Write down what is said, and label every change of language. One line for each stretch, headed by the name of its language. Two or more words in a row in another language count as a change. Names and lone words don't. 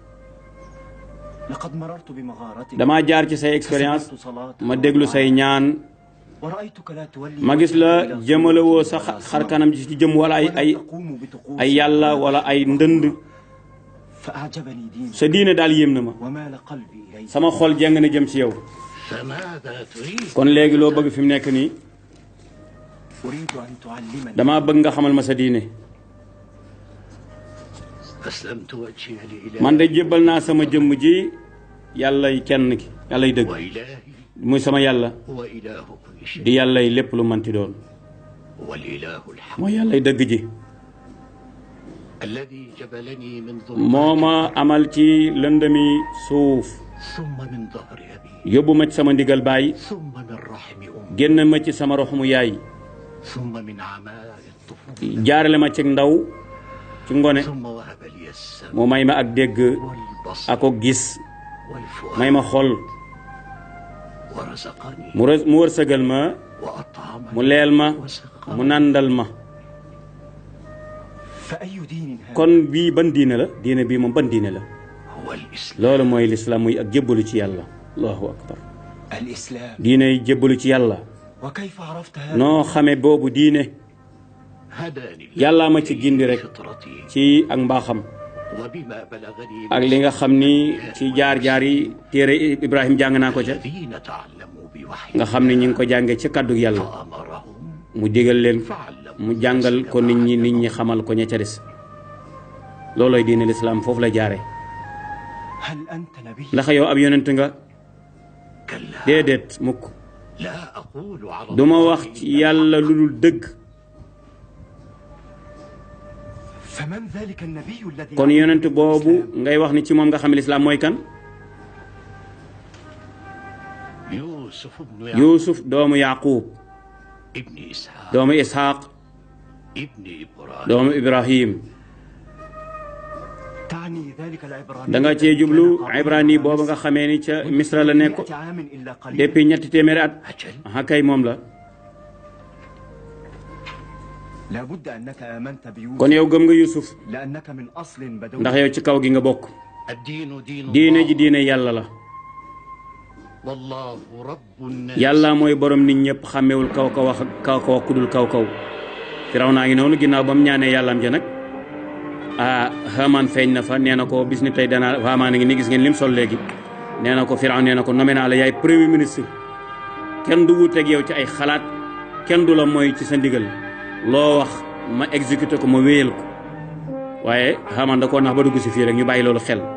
Wolof: dama jaar ci say expérience ma déglu say ñaan ma gis la jëmale woo sa xar kanam ci jëm wala ay yàlla wala ay ndënd sa diine daal yéem na ma sama xol jeng na jëm ci yow kon léegi loo bëgg fi mu nekk nii dama bëgg nga xamal ma sa diine
Arabic: أسلمت وجهي لإله
Wolof: man de jébbal naa sama jëmm ji yàllay kenn ki yàllay dëgg
Arabic: وإلهي
Wolof: muy sama yàlla
Arabic: وإله كل شيء
Wolof: di yàllay lépp lu manti doon
Arabic: والإله الحق
Wolof: mooy yàllay dëgg ji
Arabic: الذي جبلني من
Wolof: moo
Arabic: ظلمات
Wolof: ma amal ci lëndëmi suuf
Arabic: ثم من ظهر أبي
Wolof: yóbbu ma ci sama ndigal baay
Arabic: ثم من رحم أمي
Wolof: génn ma ci sama roxumu yaay
Arabic: ثم من عماء الطفولة
Wolof: jaarale ma ci ndaw ci ngone
Arabic: ثم وهب لي السمع
Wolof: mu may ma ak dégg
Arabic: والبصر
Wolof: ako gis
Arabic: والفؤاد
Wolof: may ma xol
Arabic: ورزقني
Wolof: mu wërsëgal ma
Arabic: وأطعمني
Wolof: mu leel ma
Arabic: وسقاني
Wolof: mu nàndal ma
Arabic: فأي دين هذا؟
Wolof: kon bii ban diine la diine bii moom ban diine la
Arabic: هو الإسلام
Wolof: loolu mooy lislaam muy ak jébbalu ci yàlla
Arabic: الله أكبر الإسلام.
Wolof: diine yi jébbalu ci yàlla
Arabic: وكيف عرفت هذا؟
Wolof: noo xame boobu diine
Arabic: هداني
Wolof: yàllaa ma ci gindi rek
Arabic: فطرتي
Wolof: ci ak mbaaxam
Arabic: وبما بلغني
Wolof: ak li nga xam ni ci jaar-jaar yi téere Ibrahim jàng naa ko ca
Arabic: الذين تعلموا بوحي
Wolof: nga xam ne ñi ngi ko jànge ci kàddug yàlla
Arabic: فأمرهم
Wolof: mu digal leen
Arabic: فعلموا
Wolof: mu jàngal ko nit ñi xamal ko ña ca des loolooy diine lislaam foofu la jaare
Arabic: هل أنت نبي؟
Wolof: ndax yow ab yonent nga
Arabic: كلا
Wolof: déedéet mukk
Arabic: لا أقول على
Wolof: duma
Arabic: الله
Wolof: wax ci yàlla lu dul dëgg
Arabic: فمن ذلك النبي الذي
Wolof: kon yonent
Arabic: علمك
Wolof: boobu
Arabic: الإسلام؟
Wolof: ngay wax ni ci moom nga xam lislaam mooy kan
Arabic: يوسف بن يعقوب
Wolof: yuusuf doomu yaquub
Arabic: ابن إسحاق
Wolof: doomu isxaaq
Arabic: ابن إبراهيم
Wolof: doomu ibrahim
Arabic: تعني ذلك العبراني
Wolof: da nga cee jublu ibrani boobu nga xamee ni ca misra la nekk
Arabic: 100 عام إلا قليل.
Wolof: depuis ñetti téeméeri at
Arabic: أجل
Wolof: aha kay moom la
Arabic: لابد أنك آمنت بيوسف
Wolof: kon yow gëm nga yuusuf
Arabic: لأنك من أصل بدوي.
Wolof: ndax yow ci kaw gi nga bokk
Arabic: الدين دين
Wolof: diine ji
Arabic: الله
Wolof: diine yàlla la
Arabic: والله رب الناس
Wolof: yàlla mooy borom nit ñëpp xàmmewul kaw kaw wax kaw kaw ku dul kaw kaw firaw naa ngi noonu ginnaaw ba mu ñaanee yàllaam ja nag Haamaan feeñ na fa nee na ko bis ni tey danaa Haamaan a ngi ni gis ngeen lim sol léegi nee na ko firaw nee na ko nommé naa la yaay
French: premier ministre
Wolof: kenn du wuuteeg yow ci ay xalaat kenn du la mooy ci sa ndigal loo wax ma exécuté ko ma wéyal ko waaye Haamaan da koo nax ba dugg si fii rek ñu bàyyi loolu xel